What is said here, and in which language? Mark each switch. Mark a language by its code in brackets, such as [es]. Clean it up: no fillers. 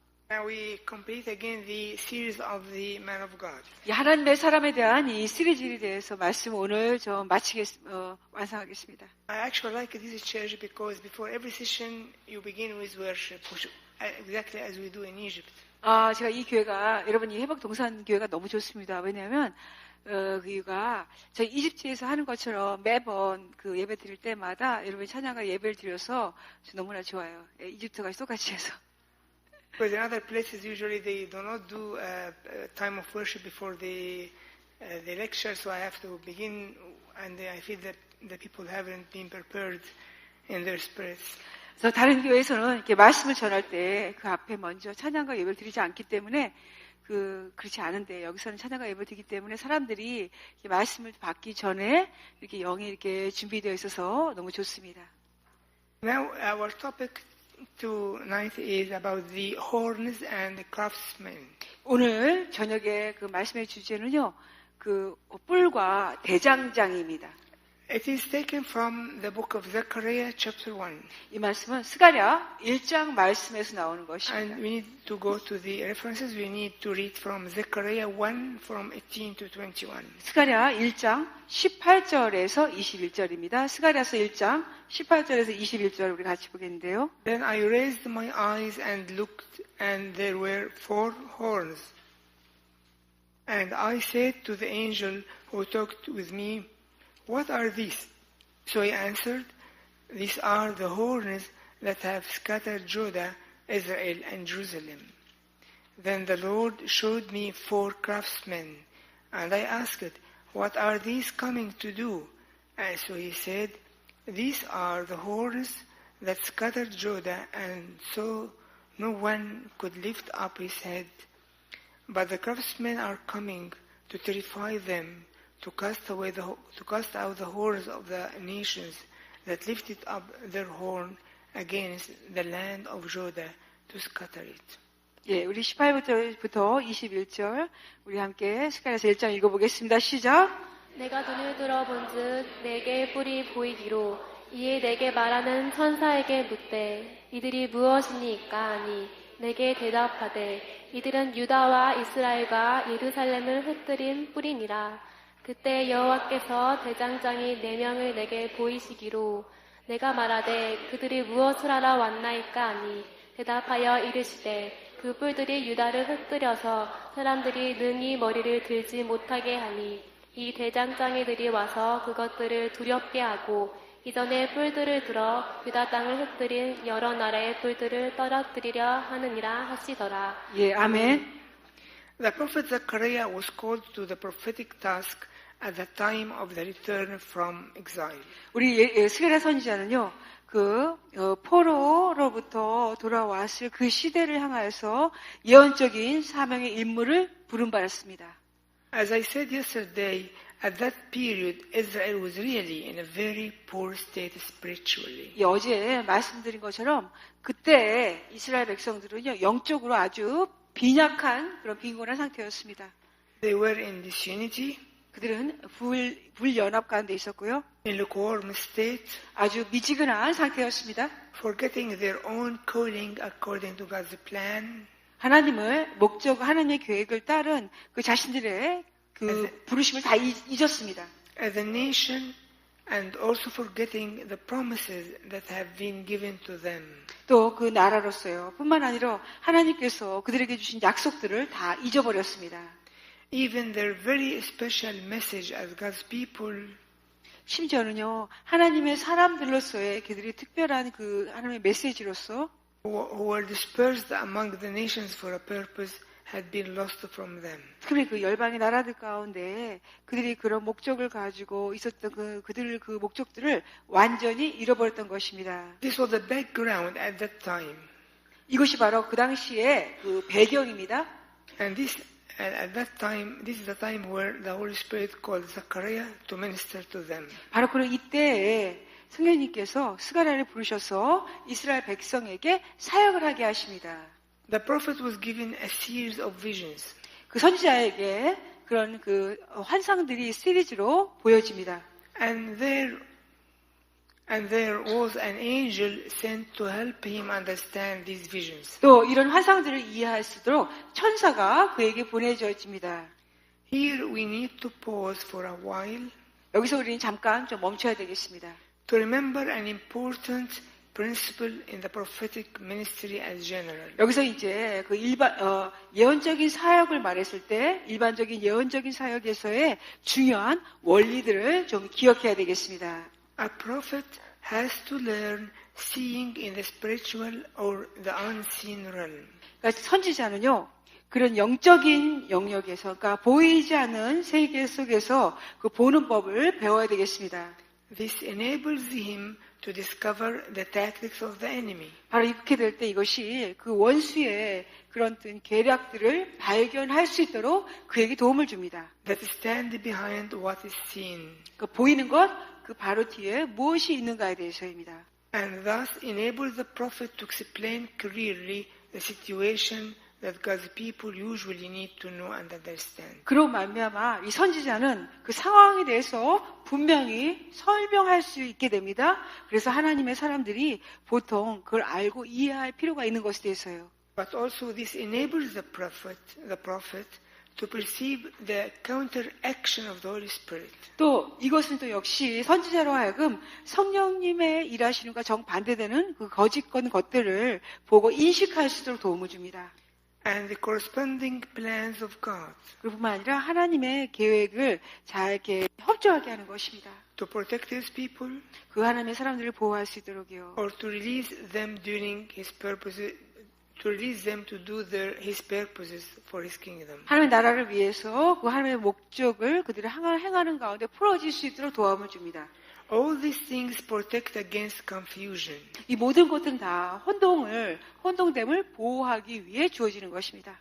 [en] Now we complete again the series of the Man of God. [ko] 하나님의 사람에 대한 이 시리즈에 대해서 말씀 오늘 좀 완성하겠습니다. [en] I actually like this church because before every session you begin with worship, exactly as we do in Egypt. [ko] 제가 이 교회가 여러분 이 회복 동산 교회가 너무 좋습니다. 왜냐하면 그 이유가 저희 이집트에서 하는 것처럼 매번 그 예배 드릴 때마다 여러분이 찬양과 예배를 드려서 너무나 좋아요. 이집트가 똑같이 해서. [en] Because in other places usually they do not do a time of worship before the lecture, so I have to begin, and I feel that the people haven't been prepared in their spirits. [ko] 그래서 다른 교회에서는 이렇게 말씀을 전할 때 그 앞에 먼저 찬양과 예배를 드리지 않기 때문에 그렇지 않은데 여기서는 찬양과 예배를 드리기 때문에 사람들이 이렇게 말씀을 받기 전에 이렇게 영이 이렇게 준비되어 있어서 너무 좋습니다. [en] Now our topic tonight is about the horns and the craftsmen. [ko] 오늘 저녁에 그 말씀의 주제는요, 그 뿔과 대장장입니다. [en] It is taken from the book of Zechariah, chapter 1. [ko] 이 말씀은 스가랴 1장 말씀에서 나오는 것입니다. [en] And we need to go to the references. We need to read from Zechariah 1 from 18 to 21. [ko] 스가랴 1장 18절에서 21절입니다. 스가랴서 1장 18절에서 21절 우리 같이 보겠는데요. [en] Then I raised my eyes and looked, and there were 4 horns. And I said to the angel who talked with me, "What are these?" So he answered, "These are the horns that have scattered Judah, Israel, and Jerusalem." Then the Lord showed me 4 craftsmen, and I asked, "What are these coming to do?" And so he said, "These are the horns that scattered Judah, and so no one could lift up his head. But the craftsmen are coming to terrify them, to cast out the horns of the nations that lifted up their horn against the land of Judah, to scatter it." [ko] 예, 우리 18절부터 21절 우리 함께 스가랴서 1장 읽어보겠습니다. 시작. 내가 눈을 들어본즉 내게 뿔이 보이기로 이에 내게 말하는 천사에게 묻되 이들이 무엇이니까 하니 내게 대답하되 이들은 유다와 이스라엘과 예루살렘을 흩뜨린 뿔이니라. 그때 여호와께서 대장장이 4명을 내게 보이시기로 내가 말하되 그들이 무엇을 하러 왔나이까 하니 대답하여 이르시되 그 뿔들이 유다를 흩뜨려서 사람들이 능히 머리를 들지 못하게 하니 이 대장장이들이 와서 그것들을 두렵게 하고 이전에 뿔들을 들어 유다 땅을 흩뜨린 여러 나라의 뿔들을 떨어뜨리려 하느니라 하시더라. 예, 아멘. [en] The prophet Zechariah was called to the prophetic task at the time of the return from exile. [ko] 우리 스가랴 선지자는요, 포로로부터 돌아왔을 그 시대를 향하여서 예언적인 사명의 임무를 부름받았습니다. [en] As I said yesterday, at that period, Israel was really in a very poor state spiritually. [ko] 어제 말씀드린 것처럼 그때 이스라엘 백성들은요, 영적으로 아주 빈약한 그런 빈곤한 상태였습니다. [en] They were in disunity, [ko] 그들은 불연합 가운데 있었고요. [en] in lukewarm state, [ko] 아주 미지근한 상태였습니다. [en] forgetting their own calling according to God's plan. [ko] 하나님의 계획을 따른 그 자신들의 그 부르심을 다 잊었습니다. [en] As a nation, and also forgetting the promises that have been given to them. [ko] 또 그 나라로서요. 뿐만 아니라 하나님께서 그들에게 주신 약속들을 다 잊어버렸습니다. [en] Even their very special message as God's people, [ko] 심지어는요, 하나님의 사람들로서의 그들이 특별한 그 하나님의 메시지로서 [en] who were dispersed among the nations for a purpose, had been lost from them. [ko] 특별히 그 열방의 나라들 가운데 그들이 그런 목적을 가지고 있었던 그들 그 목적들을 완전히 잃어버렸던 것입니다. [en] This was the background at that time. [ko] 이것이 바로 그 당시의 그 배경입니다. [en] And at that time, this is the time where the Holy Spirit called Zechariah to minister to them. [ko] 바로 이때에 성령님께서 스가랴를 부르셔서 이스라엘 백성에게 사역을 하게 하십니다. [en] The prophet was given a series of visions. [ko] 그 선지자에게 그런 그 환상들이 시리즈로 보여집니다. [en] And there And there was an angel sent to help him understand these visions. [ko] 또 이런 환상들을 이해할 수 있도록 천사가 그에게 보내져집니다. [en] Here we need to pause for a while [ko] 여기서 우리는 잠깐 좀 멈춰야 되겠습니다. [en] to remember an important principle in the prophetic ministry as general. [ko] 여기서 이제 그 예언적인 사역을 말했을 때 일반적인 예언적인 사역에서의 중요한 원리들을 좀 기억해야 되겠습니다. [en] A prophet has to learn seeing in the spiritual or the unseen realm. [ko] 그러니까 선지자는요, 그런 영적인 영역에서, 그러니까 보이지 않는 세계 속에서 그 보는 법을 배워야 되겠습니다. [en] This enables him to discover the tactics of the enemy. [ko] 바로 이렇게 될 때 이것이 그 원수의 그런 계략들을 발견할 수 있도록 그에게 도움을 줍니다. [en] That stand behind what is seen. [ko] 그 보이는 것, 그 바로 뒤에 무엇이 있는가에 대해서입니다. [en] And thus enables the prophet to explain clearly the situation that God's people usually need to know and understand. [ko] 그로 말미암아 이 선지자는 그 상황에 대해서 분명히 설명할 수 있게 됩니다. 그래서 하나님의 사람들이 보통 그걸 알고 이해할 필요가 있는 것에 대해서요. [en] But also this enables the prophet to perceive the counteraction of the Holy Spirit. [ko] 또 이것은 또 역시 선지자로 하여금 성령님의 일하시는과 정반대되는 그 거짓건 것들을 보고 인식할 수 있도록 도움을 줍니다. [en] And the corresponding plans of God [ko] 그뿐만 아니라 하나님의 계획을 잘 이렇게 협조하게 하는 것입니다. [en] to protect His people [ko] 그 하나님의 사람들을 보호할 수 있도록요. [en] or to release them during His purposes, to release them to do His purposes for His kingdom. [ko] 하나님의 나라를 위해서 그 하나님의 목적을 그들이 행하는 가운데 풀어질 수 있도록 도움을 줍니다. [en] All these things protect against confusion. [ko] 이 모든 것들은 다 혼동됨을 보호하기 위해 주어지는 것입니다.